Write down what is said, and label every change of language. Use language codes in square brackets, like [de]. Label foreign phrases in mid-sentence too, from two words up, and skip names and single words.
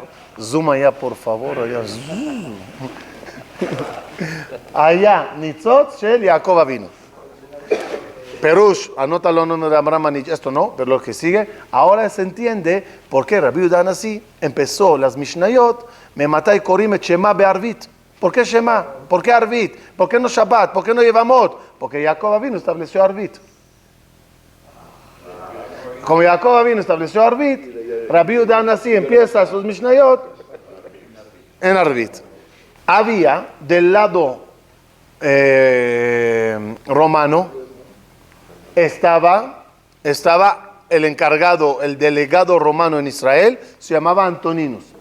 [es] Zoom allá, por favor. Allá, zoom. Allá, [he] ניצוצות, של, יעקב אבינו. [es] Perush, anótalo en nombre de Abraham Manich, esto no, pero lo que sigue, ahora se entiende por qué Rabbi Yehuda Hanasí empezó las Mishnayot, [he] מאימתי קורין את שמע בערבית. [es] ¿Por qué Shema? ¿Por qué Arvit? ¿Por qué no Shabbat? ¿Por qué no Yevamot? Porque Jacob Avinu estableció Arvit. Como Jacob Avinu estableció Arvit, Rabbi Yehuda Hanasí empieza sus Mishnayot en Arvit. Había del lado romano, estaba el encargado, el delegado romano en Israel, se llamaba Antoninus.